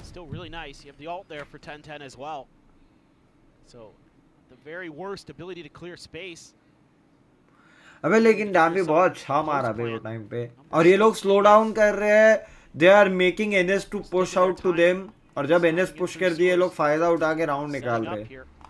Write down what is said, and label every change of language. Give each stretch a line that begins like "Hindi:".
English: Still really nice. You have the ult there for 10-10 as well. So the very worst ability to clear space.
Hindi: अबे लेकिन dummy बहुत अच्छा मारा बे वो time पे. और ये लोग स्लो डाउन कर रहे हैं.
English: They are making NS to push out to them.
Hindi: और जब NS push कर दिए लोग फायदा उठा के राउंड निकाल रहे.